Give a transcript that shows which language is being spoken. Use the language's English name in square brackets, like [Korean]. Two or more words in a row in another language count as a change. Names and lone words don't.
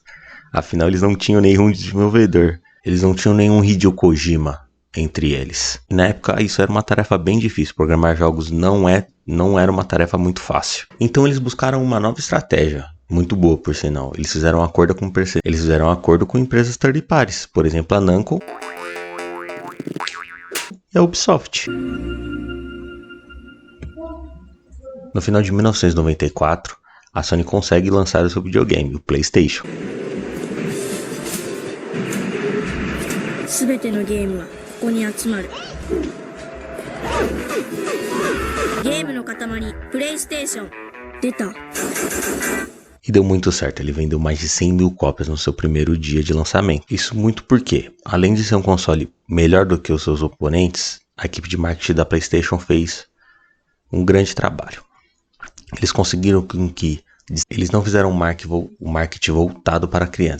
[Portuguese] Afinal, eles não tinham nenhum desenvolvedor. Eles não tinham nenhum Hideo Kojima entre eles. E na época, isso era uma tarefa bem difícil. Programar jogos não era uma tarefa muito fácil. Então, eles buscaram uma nova estratégia. Muito boa, por sinal. Eles fizeram um acordo com empresas [English] third parties. [Portuguese] Por exemplo, a Namco e a Ubisoft. No final de 1994, a Sony consegue lançar o seu videogame, o PlayStation. [Japanese] すべてのゲームはここに集まる。ゲームの塊、プレイステーション。出た。 [Portuguese] E deu muito certo, ele vendeu mais de 100 mil cópias no seu primeiro dia de lançamento. Isso muito porque, além de ser um console melhor do que os seus oponentes, a equipe de marketing da PlayStation fez um grande trabalho. Eles conseguiram que eles não fizeram um marketing voltado para crianças.